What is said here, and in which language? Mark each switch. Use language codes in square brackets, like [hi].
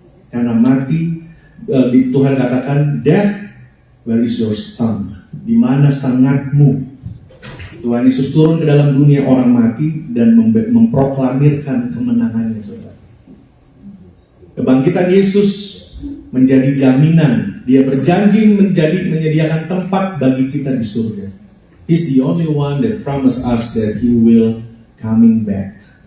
[id] Karena mati, Tuhan katakan, [en] death, where is your sting? [id] Di mana sangatmu? Tuhan Yesus turun ke dalam dunia orang mati dan memproklamirkan kemenangannya, saudara. Kebangkitan Yesus menjadi jaminan. Dia berjanji menyediakan tempat bagi kita di surga. [en] He's the only one that promised us that He will coming back.